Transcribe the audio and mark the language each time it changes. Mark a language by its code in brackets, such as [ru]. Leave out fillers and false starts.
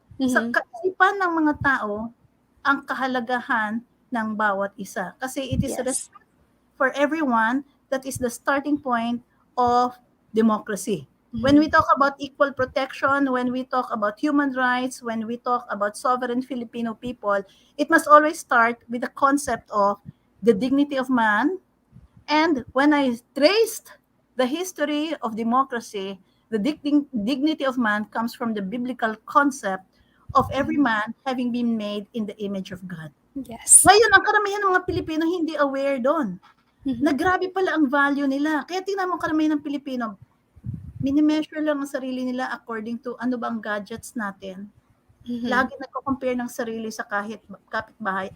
[tl] Sa kaisipan ng mga tao ang kahalagahan ng bawat isa. [en] Kasi it is respect for everyone that is the starting point of democracy. When we talk about equal protection, when we talk about human rights, when we talk about sovereign Filipino people, it must always start with the concept of the dignity of man. And when I traced the history of democracy, the dignity of man comes from the biblical concept of every man having been made in the image of God. Yes. [tl] Ngayon, ang karamihan ng mga Pilipino hindi aware doon. Na grabe pala ang value nila. Kaya tingnan mo karamihan ng Pilipino, minimeasure lang ang sarili nila [en] according to [tl] ano ba ang gadgets natin. Lagi nagko-compare ng sarili sa kapitbahay.